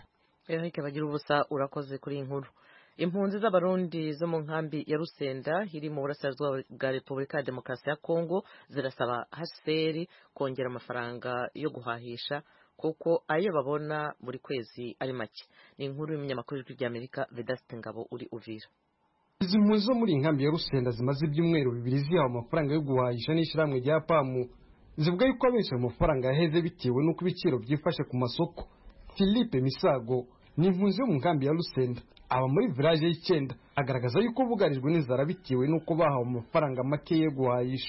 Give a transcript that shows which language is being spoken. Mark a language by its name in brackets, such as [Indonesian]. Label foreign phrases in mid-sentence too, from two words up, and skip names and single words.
[Kinyarwanda] Eric bagira ubusa urakoze kuri inkuru. Impunzi z'abarundi zo mu nkambi ya Rusenda iri mu burasirazuba bwa Repubulika ya Demokarasi ya Kongo zirasaba HCR kongera amafaranga yo guhahisha kuko ayo babona buri kwezi ari make. Ni inkuru y'umunyamakuru w'ijwi rya Amerika Vedaste Ngabo uri Uvira. Izi mpunzi zo muri inkambi ya Rusenda zimaze ibyumweru 2 zihawe amafaranga yo guhahisha n'ishyirahamwe rya PAMU, zivuga yuko abenshi mu mafaranga yaheze bitewe n'uko ibiciro byifashe ku masoko. Philippe Misago ni impunzi yo mu nkambi ya Rusenda, aba muri village y'Icyenda, agaragaza yuko bugarijwe n'inzara bitewe n'uko bahawe amafaranga make yo guhahisha.